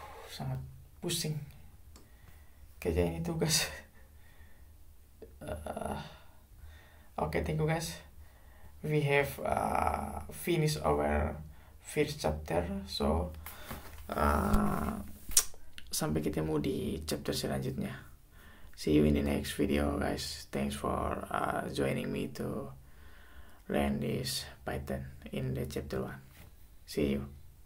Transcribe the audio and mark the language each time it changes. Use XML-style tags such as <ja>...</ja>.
<id>Sangat pusing kerja ini tugas.</id> <en>Oke, thank you guys. We have finished our first chapter.</en> <id>So sampai ketemu di chapter selanjutnya.</id> <en>See you in the next video guys. Thanks for joining me to learn this Python in the chapter 1. See you.</en>